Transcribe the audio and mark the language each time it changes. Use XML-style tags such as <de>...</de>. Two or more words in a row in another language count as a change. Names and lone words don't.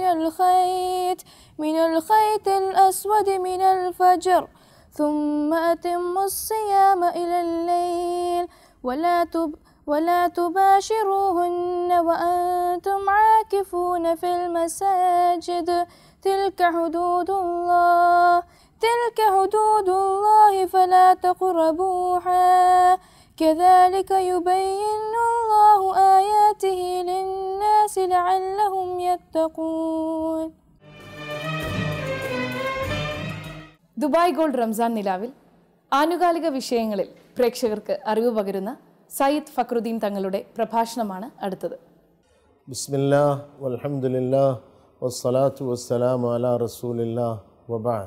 <ar>من الخيط الأسود من الفجر ثم أتموا الصيام إلى الليل ولا تباشروهن وأنتم عاكفون في المساجد تلك حدود الله فلا تقربوها كذلك يبين الله آياته للناس لعلهم يتقون.</ar> <ml>ദുബായ് ഗോൾഡ് റംസാൻ നിലാവിൽ ആനുകാലിക വിഷയങ്ങളിൽ പ്രേക്ഷകർക്ക് അറിവ് പകരുന്ന സയ്യിദ് ഫക്രുദ്ദീൻ തങ്ങളുടെ പ്രഭാഷണമാണ് അടുത്തത്.</ml> <ar>بسم الله والحمد لله والصلاة والسلام على رسول الله وبعد.</ar>